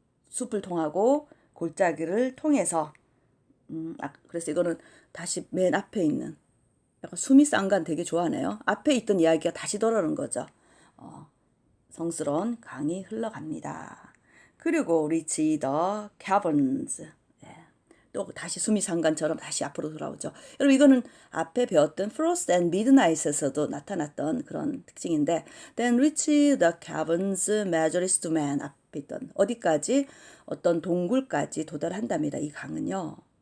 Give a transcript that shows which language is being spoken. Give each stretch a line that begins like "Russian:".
Korean: 숲을 통하고 골짜기를 통해서. 그래서 이거는 다시 맨 앞에 있는 약간 숨이 싼간 되게 좋아하네요. 앞에 있던 이야기가 다시 돌아오는 거죠. 성스러운 강이 흘러갑니다. 그리고
English: reach the caverns.
Korean: 예. 또 다시 수미상관처럼 다시 앞으로 돌아오죠. 여러분 이거는 앞에 배웠던 Frost and Midnight에서도 나타났던 그런 특징인데
English: then reach the caverns measureless to man
Korean: 앞에 있던 어디까지 어떤 동굴까지 도달한답니다. 이 강은요.